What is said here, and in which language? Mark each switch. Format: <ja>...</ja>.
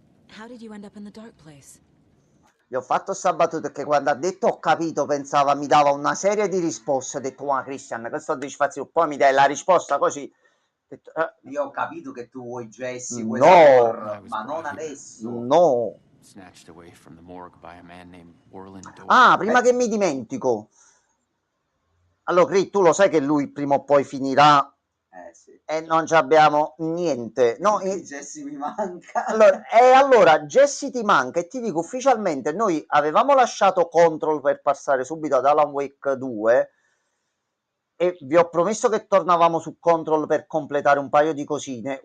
<en>How did you end up in the dark place?</en> <it>Gli ho fatto sta battuta perché quando ha detto ho capito pensava mi dava una serie di risposte. Ho detto ma Christian, questo dici fazio, poi mi dai la risposta così. Ho detto, io ho capito che tu vuoi Jesse, No. ma non adesso. No.</it> <en>Snatched away from the morgue by a man named Orland Dorr.</en> <it>Ah, prima che mi dimentico. Allora, Cri, tu lo sai che lui prima o poi finirà Sì. e non ci abbiamo niente. No, Jesse mi manca. allora, Jesse ti manca e ti dico ufficialmente, noi avevamo lasciato Control per passare subito ad Alan Wake 2 e vi ho promesso che tornavamo su Control per completare un paio di cosine.</it>